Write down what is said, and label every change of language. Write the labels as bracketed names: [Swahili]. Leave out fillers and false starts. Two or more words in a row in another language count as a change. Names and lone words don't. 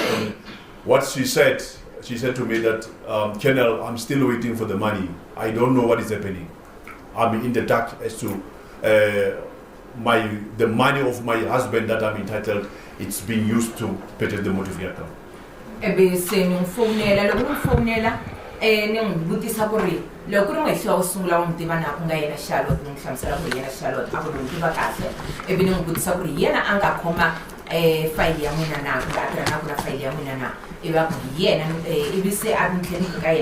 [English] And what she said to me that, Colonel, I'm still waiting for the money. I don't know what is happening. I'm in the dark as to the money of my husband that I'm entitled. It's being used to purchase the motor vehicle. [Tsonga] Ebe se ni mfonela loko mfonela ni ngibutisa ku ri loko ri n'wi wo sungula n'wi tiva na ku nga yena Charlotte ni hlamusela ku yena Charlotte a ku ri tiva kahle ivi ni ngibutisa ku ri yena a nga khoma file ya n'wina na ku a tirha na ku na file ya n'wina na ivi a ku yena ivi se a ni tlhela ka